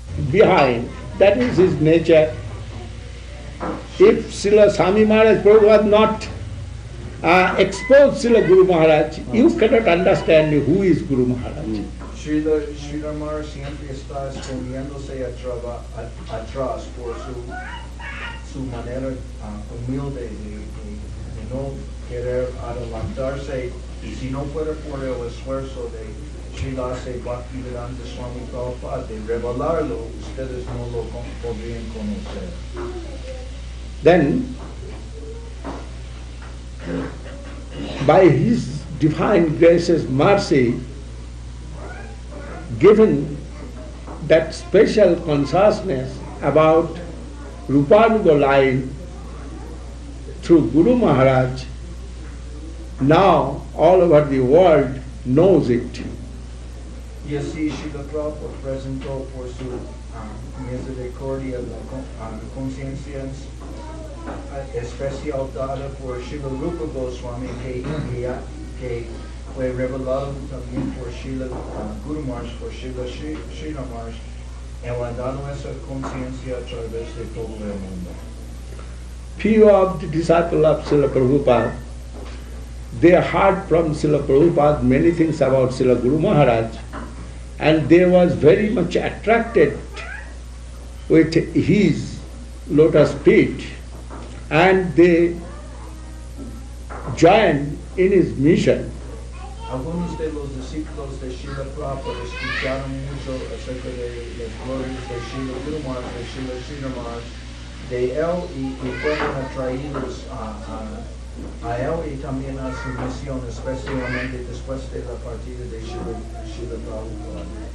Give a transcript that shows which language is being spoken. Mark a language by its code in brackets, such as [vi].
[en] Behind, that is his nature. If Srila Swami Maharaj Prabhupada had not exposed Srila Guru Maharaj, you cannot understand who is Guru Maharaj. [es] Srila Maharaj siempre está escondiéndose atrás por su manera humilde de no querer adelantarse, y si no fuera por el esfuerzo de Srila Bhakti Swami Prabhupada de revelarlo, ustedes no lo podrían conocer. [en] Then, by his divine gracious mercy, given that special consciousness about Rupanuga line through Guru Maharaj, now all over the world knows it. [es] Y así Srila Prabhupada presentó por su misericordia la conciencia especial dada por Srila Rupa Goswami que fue revelado también por Srila Guru Maharaj, por Srila Srila Maharaj, él ha dado esa conciencia a través de todo el mundo. [en] Few of the disciples of Srila Prabhupada, they heard from Srila Prabhupada many things about Srila Guru Maharaj, and they was very much attracted with his lotus feet, and they joined in his mission. [es] Algunos de los discípulos de Srila Prabhupada escucharon mucho acerca de las glorias de Srila Guru Maharaj, de Srila Srila Maharaj, de él, y fueron atraídos a él y también a su misión, especialmente después de la partida de Srila Prabhupada.